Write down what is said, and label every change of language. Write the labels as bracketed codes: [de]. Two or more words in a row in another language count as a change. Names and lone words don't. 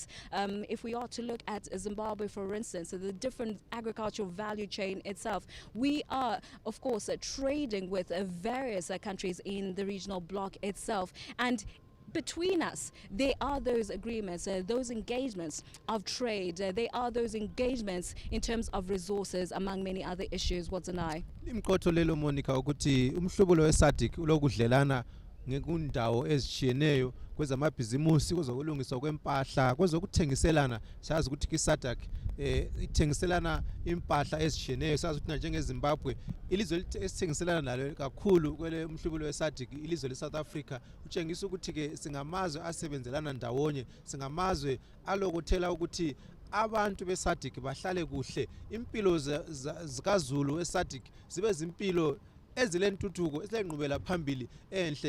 [en] If we are to look at Zimbabwe, for instance, the different agricultural value chain itself, we are, of course, trading with various countries in the regional bloc itself. And between us, there are those agreements, those engagements of trade, there are those engagements in terms of resources, among many other issues. What's an eye? [nd] Imqotho lelo Monica ukuthi umhlobo we Sadc ulokudlelana ngekundawo ezitshiyeneyo kwezamabhizimusi, kwezokulungiswa kwempahla, kwezokuthengiselana. Siyazi ukuthi iSadc ithengiselana impahla ezitshiyeneyo. Siyazi ukuthi njengeZimbabwe ilizwe esithengiselana nalo kakhulu kwele umhlobo weSadc ilizwe leSouth Africa, utshengisa ukuthi ke singamazwe asebenzelana ndawonye, singamazwe alokuthela ukuthi abantu beSadc bahlale kuhle, impilo zikaZulu weSadc zibe zimpilo ezilentuthuko ezilenqubela phambili enhle.